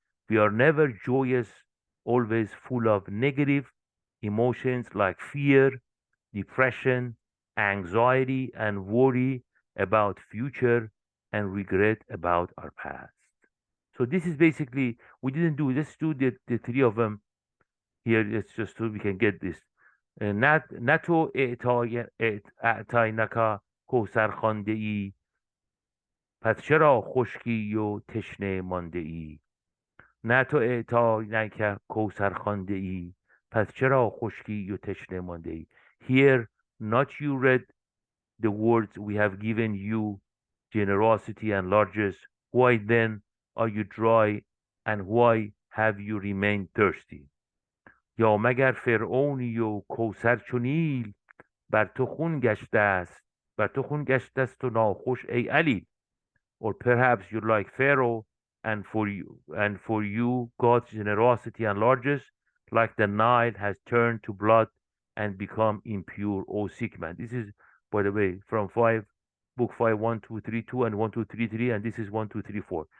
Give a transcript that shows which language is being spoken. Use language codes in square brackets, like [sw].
[en] We are never joyous, always full of negative emotions like fear, depression, anxiety, and worry about future and regret about our past. So this is basically, we didn't do, let's do the 3 of them here. It's just so we can get this. [fa] نتو اعطینک کوثر خوانده ای پس چرا خشکی و تشنه مانده ای. نه تو اعطینک کوثر خوانده ای پس چرا خشکی و تشنه مانده ای. [en] Here not you read the words we have given you generosity and largesse, why then are you dry and why have you remained thirsty. [fa] یا مگر فرعونی و کوثر چو نیل بر تو خون گشته است و ناخوش ای علیل. [en] Or perhaps you're like Pharaoh, and for you God's generosity and largesse, like the Nile, has turned to blood and become impure, O sick man. This is, by the way, from book 5, 1, 2, 3, 2, and 1, 2, 3, 3, and this is 1, 2, 3, 4.